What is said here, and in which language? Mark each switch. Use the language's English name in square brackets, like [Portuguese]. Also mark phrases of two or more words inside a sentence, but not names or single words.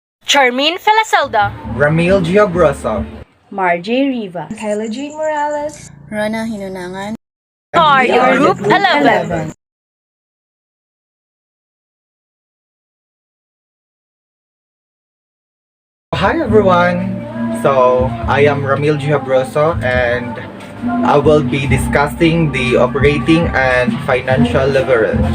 [English] Charmaine Felacelda, Ramil Giabroso, Marjay Riva, Kyla Jane Morales, Rona Hinunangan, are your Group 11. Hi everyone! So, I am Ramil Giabroso and I will be discussing the operating and financial leverage.